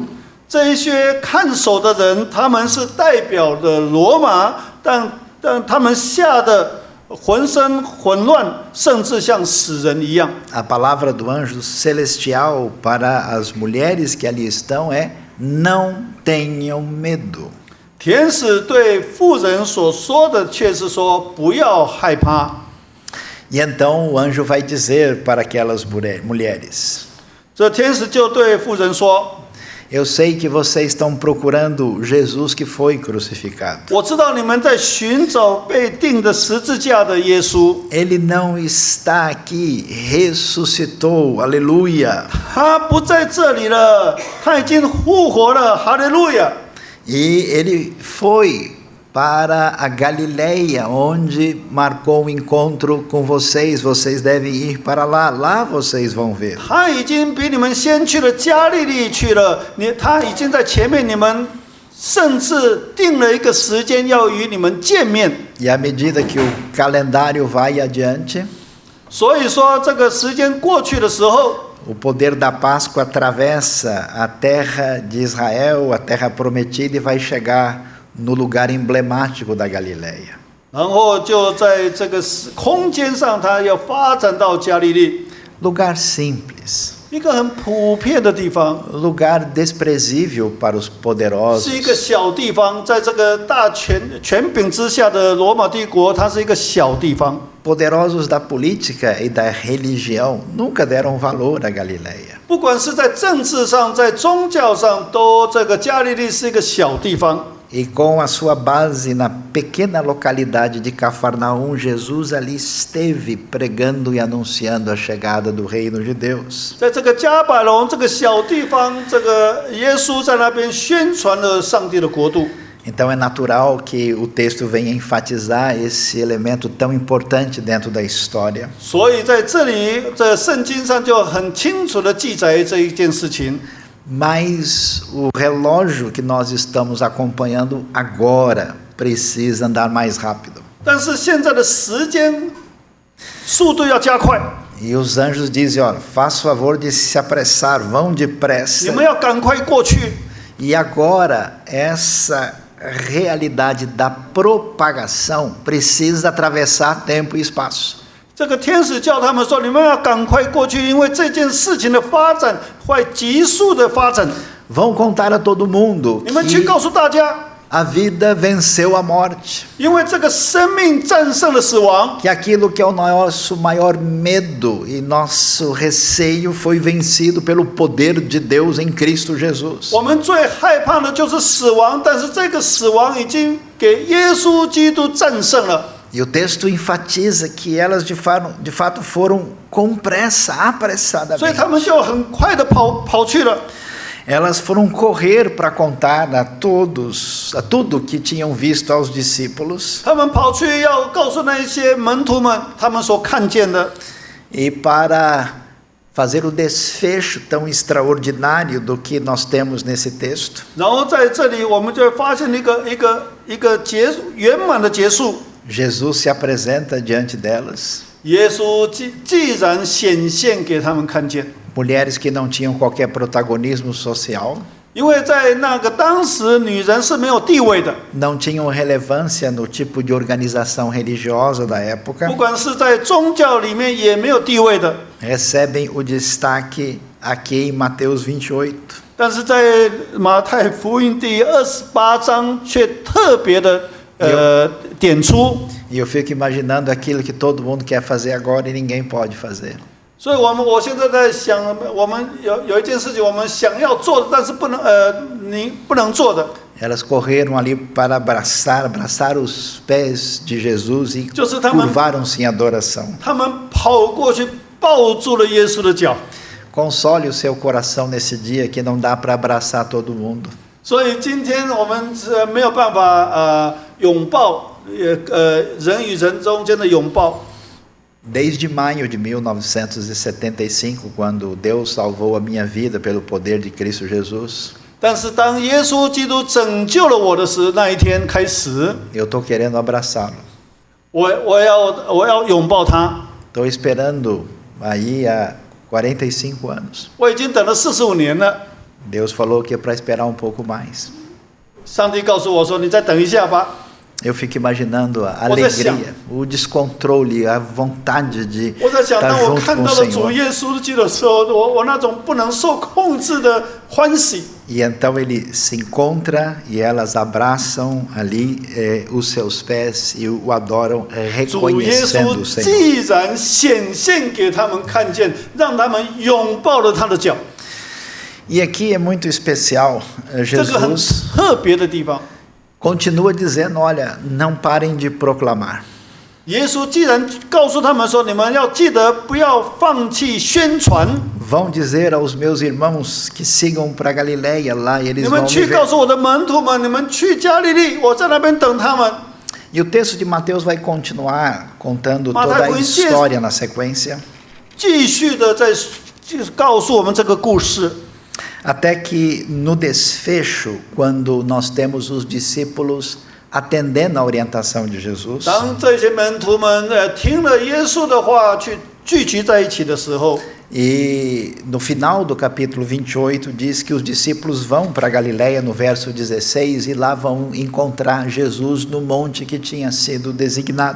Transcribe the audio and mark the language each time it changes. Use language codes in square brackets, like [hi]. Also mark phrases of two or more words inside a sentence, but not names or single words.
[zh] 这一些看守的人，他们是代表的罗马，但他们吓得浑身混乱，甚至像死人一样。 [pt] a palavra do anjo celestial para as mulheres que ali estão é: não tenham medo. [zh] 天使对妇人所说的却是说不要害怕。 [pt] E então o anjo vai dizer para aquelas mulheres: [zh] 这天使就对妇人说。 [pt] Eu sei que vocês estão procurando Jesus que foi crucificado. [zh] 我知道你们在寻找被钉的十字架的耶稣， [pt] Ele não está aqui, ressuscitou, aleluia. [zh] 他不在这里了，他已经复活了，哈利路亚。 [pt] E ele foi para a Galileia, onde marcou um encontro com vocês. Vocês devem ir para lá, lá vocês vão ver. [zh] 他已经比你们先去了加利利去了，他已经在前面，你们甚至定了一个时间要与你们见面。 [pt] E à medida que o calendário vai adiante, [zh] 所以说，这个时间过去的时候， [pt] o poder da Páscoa atravessa a terra de Israel, a terra prometida, e vai chegar no lugar emblemático da Galileia. [zh] 然后就在这个空间上，他要发展到加利利， [pt] Lugar simples, [zh] 一个很普遍的地方。 [pt] lugar desprezível para os [zh] 是一个 [pt] poderosos. [zh] 小地方，在这个大权柄之下的罗马帝国，它是一个小地方。 [pt] Poderosos da política e da religião nunca deram valor à Galileia. [zh] 不管是在政治上，在宗教上，这个加利利是一个小地方。 [pt] E com a sua base na pequena localidade de Cafarnaum, Jesus ali esteve pregando e anunciando a chegada do reino de Deus. [zh] 在这个加百隆这个小地方，这个耶稣在那边宣传了上帝的国度。 [pt] Então é natural que o texto venha enfatizar esse elemento tão importante dentro da história. [zh] 所以在这里，在圣经上就很清楚的记载这一件事情。 [pt] Mas o relógio que nós estamos acompanhando agora precisa andar mais rápido. [zh] 但是现在的时间速度要加快， [pt] E os anjos dizem: olha, faz favor de se apressar, vão [zh] 你 [pt] depressa. [zh] 们要赶快过去。 [pt] E agora, essa realidade da propagação precisa atravessar tempo e espaço. [zh] 这个天使叫他们说：“你们要赶快过去，因为这件事情的发展会急速的发展。 [pt] Vão contar a todo mundo [zh] 你们去 [pt] que [zh] 告诉大家， [pt] a vida venceu a morte, [zh] 因为这个生命战胜了死亡， [pt] que aquilo que é o nosso maior medo e nosso receio foi vencido pelo poder de Deus em Cristo Jesus. [zh] 我们最害怕的就是死亡，但是这个死亡已经给耶稣基督战胜了。” [pt] E o texto enfatiza que elas de fato foram com pressa, [zh] 所以 [pt] apressadamente. [zh] 他们就很快的跑去了。 [pt] Elas foram correr para contar a tudo que tinham visto aos discípulos [zh] 他们跑去要告诉那一些门徒们他们所看见的， [pt] e para fazer o desfecho tão extraordinário do que nós temos nesse texto. [zh] 然后在这里我们就会发现一个圆满的结束。 [pt] Jesus se apresenta diante delas, [zh] 耶稣既然显现给他们看见， [pt] mulheres que não tinham qualquer protagonismo social, [zh] 因为在那个当时，女人是没有地位的， [pt] não tinham relevância no tipo de organização religiosa da época, [zh] 不管是在宗教里面也没有地位的。 [pt] recebem o destaque aqui em Mateus 28. [zh] 但是在马太福音第28章却特别的点出， [pt] E eu fico imaginando aquilo que todo mundo quer fazer agora e ninguém pode fazer. [zh] 所以我现在在想，我们有一件事情我们想要做的，但是你不能做的， [pt] Elas correram ali para abraçar os pés de Jesus e [zh] 就是他们 [pt] curvaram-se em adoração. [zh] 他们跑过去抱住了耶稣的脚。 [pt] Console o seu coração nesse dia que não dá para abraçar todo mundo. [zh] 所以今天我们没有办法拥抱人与人中间的拥抱。 [pt] Desde maio de 1975, quando Deus salvou a minha vida pelo poder de Cristo Jesus, [zh] 但是当耶稣基督拯救了我的那一天开始， [pt] eu estou querendo abraçá-lo. [zh] 我要拥抱他。 [pt] Estou esperando aí há 45 anos. [zh] 我已经等了45年了。 [pt] Deus falou que é para esperar um pouco mais. [zh] 上帝告诉我说：“你再等一下吧。” [pt] Eu fico imaginando a alegria, o descontrole, a vontade de [zh] 我在想， [pt] estar [zh] 当我 [pt] junto [zh] 看 [pt] com [zh] 到 [pt] o [zh] 了主 [pt] Senhor. [zh] 耶稣基督的时候，我那种不能受控制的欢喜。 [pt] E então ele se encontra e elas abraçam ali os seus pés e o adoram [zh] 主耶 [pt] reconhecendo [zh] 稣 [pt] o Senhor. [zh] 既然显现给他们看见，让他们拥抱了他的脚， [pt] E aqui é muito especial, [zh] 这个很 [pt] Jesus [zh] 特别的地方。 [pt] continua dizendo, olha, não parem de proclamar. [zh] 耶稣既然告诉他们说：“你们要记得，不要放弃宣传。 [pt] Vão dizer aos meus irmãos que sigam para Galileia lá e [zh] 你 [pt] eles [zh] 们 [pt] vão me [zh] 去 [pt] ver. [zh] 告诉我的门徒们，你们去加利利，我在那边等他们。” [pt] E o texto de Mateus vai continuar contando toda a Mateus história na sequência, [zh] 继续的在告诉我们这个故事。 [pt] até que no desfecho, quando nós temos os discípulos atendendo a orientação de Jesus, [zh] 当这些门徒们听了耶稣的话，去聚集在一起的时候， [pt] e no final do capítulo 28 diz que os discípulos vão para Galileia no verso 16 e lá vão encontrar Jesus no monte que tinha sido designado.